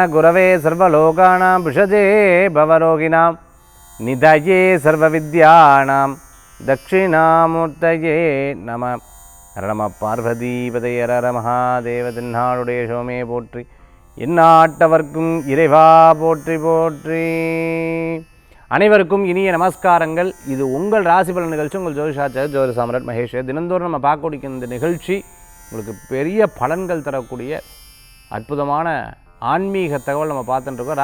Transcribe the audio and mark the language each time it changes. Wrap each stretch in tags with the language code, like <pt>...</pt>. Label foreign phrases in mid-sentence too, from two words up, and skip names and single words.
<sa>गुरवे सर्वलोकानां भिषजे भवरोगिणां निधये सर्वविद्यानां दक्षिणामूर्तये नमः. हर पार्वतीपतये हर महादेव.</sa> <ta>தென்னாடுடைய சோமே போற்றி, எந்நாட்டவர்க்கும் இறைவா போற்றி போற்றி. அனைவருக்கும் இனிய நமஸ்காரங்கள். இது உங்கள் ராசி பலன் நிகழ்ச்சி. உங்கள் ஜோதிஷாச்சாரியர் ஜோதிட சாம்ராட் மகேஷ். தினந்தோறும் நம்ம பார்க்கக்கூடிய இந்த நிகழ்ச்சி உங்களுக்கு பெரிய பலன்கள் தரக்கூடிய அற்புதமான ஆன்மீக தகவல் நம்ம பார்த்துட்டு இருக்கோம்.</ta>